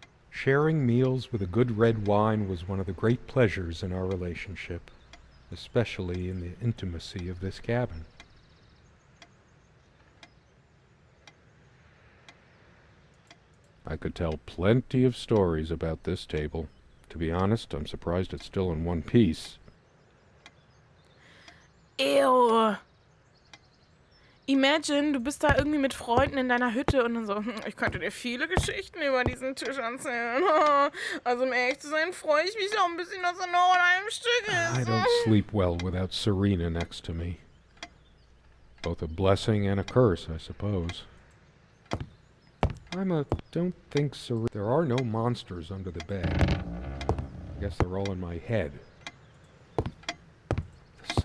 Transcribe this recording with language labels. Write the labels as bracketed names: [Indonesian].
[English] Sharing meals with a good red wine was one of the great pleasures in our relationship, especially in the intimacy of this cabin. I could tell plenty of stories about this table. To be honest, I'm surprised it's still in one piece. Ew. [German] Imagine, du bist da irgendwie mit Freunden in deiner Hütte und dann so, ich könnte dir viele Geschichten über diesen Tisch erzählen. Also um ehrlich zu sein, freue ich mich auch ein bisschen, dass er noch in einem Stück [English] I [German] ist. [English] don't sleep well without Serena next to me. Both a blessing and a curse, I suppose. Don't think Serena... There are no monsters under the bed. I guess they're all in my head. The